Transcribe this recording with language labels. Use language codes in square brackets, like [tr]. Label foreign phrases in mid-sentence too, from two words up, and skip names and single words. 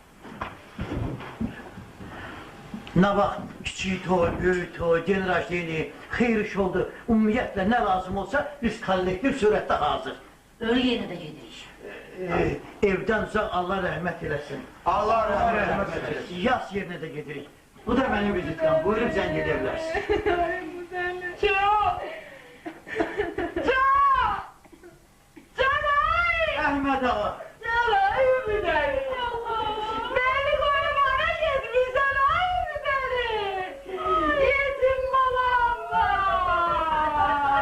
[az] Nə vaxt kiçik toy, böyük toy, generajliyini, xeyir iş oldu, ümumiyyətlə nə lazım olsa biz kollektiv surətdə hazır. Ölü yerinə də gedirik. Evdən uzaq Allah rəhmət eləsin. Allah rəhmət eləsin. Yas yerinə də gedirik. Bu da mənim vizitkam, buyurun zəng edə bilərsiniz. [tr] Çok! Çok! Canay! [az] Əhməd ağa. [tr] Canay bir deli! Beni koymana gitmişsen ay bir deli! Yetim balam var!